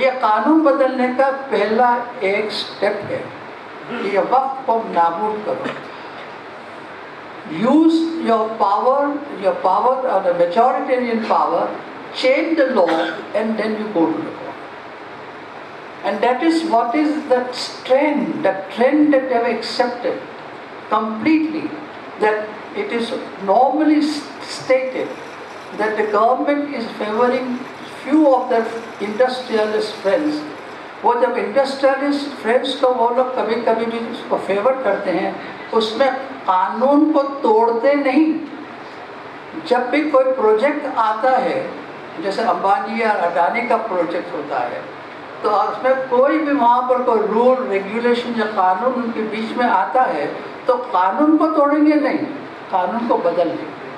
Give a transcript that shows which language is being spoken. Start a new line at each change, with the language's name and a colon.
Urdu: یہ قانون بدلنے کا پہلا ایک سٹیپ ہے. یہ وقت کو نابود کرو.
English: Use your power or the majoritarian power, change the law, and then you go to the court. And that is what is the trend that they have accepted completely, that it is normally stated that the government is favoring few of their industrialist friends.
Urdu: وہ جب industrialist friends کو وہ لوگ کبھی کبھی بھی اس کو fever کرتے ہیں، اس میں قانون کو توڑتے نہیں. جب بھی کوئی پروجیکٹ آتا ہے، جیسے امبانی یا اڈانی کا پروجیکٹ ہوتا ہے، تو اس میں کوئی بھی وہاں پر کوئی رول ریگولیشن یا قانون ان کے بیچ میں آتا ہے تو قانون کو توڑیں گے نہیں، قانون کو بدل لیں گے.